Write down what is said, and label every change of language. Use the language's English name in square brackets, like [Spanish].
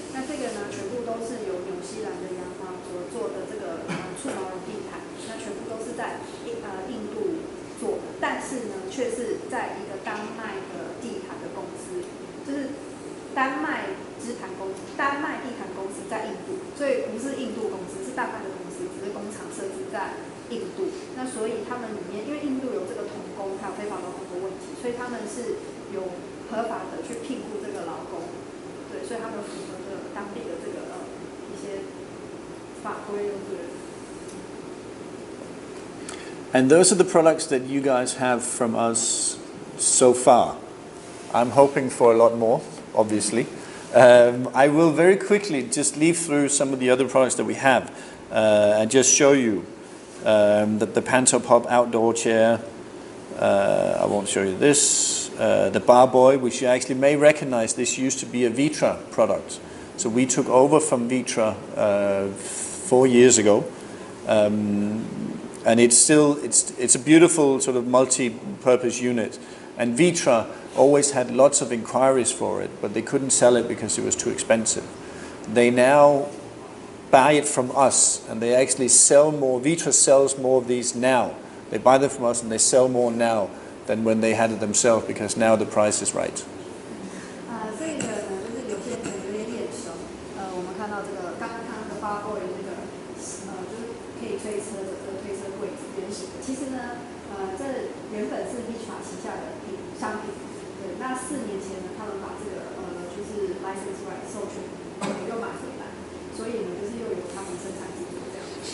[Chinese] 那这个呢，全部都是由纽西兰的羊毛所做的这个触毛绒地毯，那全部都是在印度做的，但是呢，却是在一个丹麦的地毯的公司，就是丹麦地毯公司在印度，所以不是印度公司，是丹麦的公司，只是工厂设置在印度。那所以他们里面，因为印度有这个童工还有非法劳工的问题，所以他们是有合法的去聘雇这个劳工，对，所以他们符合的当地的这个一些法规，对。 [English] And those are the products that you guys have from us so far. I'm hoping for a lot more, obviously. I will very quickly just leaf through some of the other products that we have and just show you that the Pantopop outdoor chair, I won't show you this, the Bar Boy, which you actually may recognize. This used to be a Vitra product. So we took over from Vitra 4 years ago. And it's a beautiful sort of multi-purpose unit. And Vitra always had lots of inquiries for it, but they couldn't sell it because it was too expensive. They now buy it from us, and they actually sell more. Vitra sells more of these now. They buy them from us, and they sell more now than when they had it themselves, because now the price is right. [Chinese] 这个呢，就是有些人有点眼熟。我们看到这个刚刚看到的发过的那个，就是可以推车的推车柜子圆形的。其实呢，这原本是 Vitra 旗下的商品。对，那4年前呢，他们把这个就是 [English] license right [Chinese] 授权又买回来，所以呢，就是又由他们生产制作这样。